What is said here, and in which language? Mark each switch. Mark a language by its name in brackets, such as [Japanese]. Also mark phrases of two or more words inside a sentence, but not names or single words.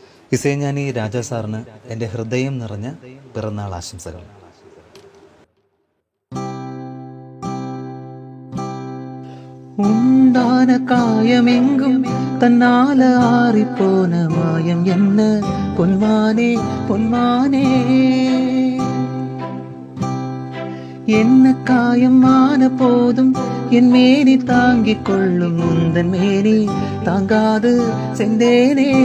[Malayalam] ഇസൈഞ്ഞാനി രാജാ സാറിന് എൻ്റെ ഹൃദയം നിറഞ്ഞ പിറന്നാൾ ആശംസകൾ. [Tamil] உண்டான காயமெங்கும் தன்னால ஆறிப்போன மாயம் என்ன பொன்மானே பொன்மானே, என்ன காயமான போதும் என் மேனி தாங்கிக் கொள்ளும் முந்தன் மேனி தாங்காது செந்தேனே.